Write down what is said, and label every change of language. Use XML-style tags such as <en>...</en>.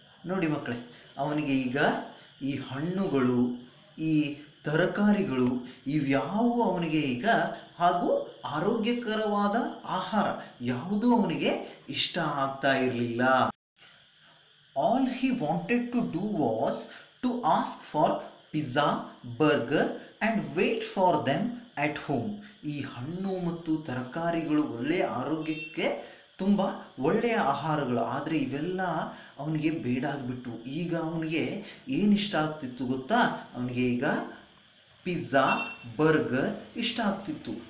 <kn>ನೋಡಿ ಮಕ್ಕಳೇ, ಅವನಿಗೆ ಈಗ ಈ ಹಣ್ಣುಗಳು, ಈ ತರಕಾರಿಗಳು ಇವ್ಯಾವು ಅವನಿಗೆ ಈಗ, ಹಾಗೂ ಆರೋಗ್ಯಕರವಾದ ಆಹಾರ ಯಾವುದೂ ಅವನಿಗೆ ಇಷ್ಟ ಆಗ್ತಾ ಇರಲಿಲ್ಲ.</kn> <en>All he wanted to do was to ask for pizza, burger and wait for them at home.</en> <kn>ಈ ಹಣ್ಣು ಮತ್ತು ತರಕಾರಿಗಳು ಒಳ್ಳೆಯ ಆರೋಗ್ಯಕ್ಕೆ ತುಂಬ ಒಳ್ಳೆಯ ಆಹಾರಗಳು, ಆದರೆ ಇವೆಲ್ಲ ಅವನಿಗೆ ಬೇಡ ಆಗಿಬಿಟ್ಟು. ಈಗ ಅವನಿಗೆ ಏನು ಇಷ್ಟ ಆಗ್ತಿತ್ತು ಗೊತ್ತಾ? ಅವನಿಗೆ ಈಗ ಪಿಜ್ಜಾ, ಬರ್ಗರ್ ಇಷ್ಟ ಆಗ್ತಿತ್ತು.</kn>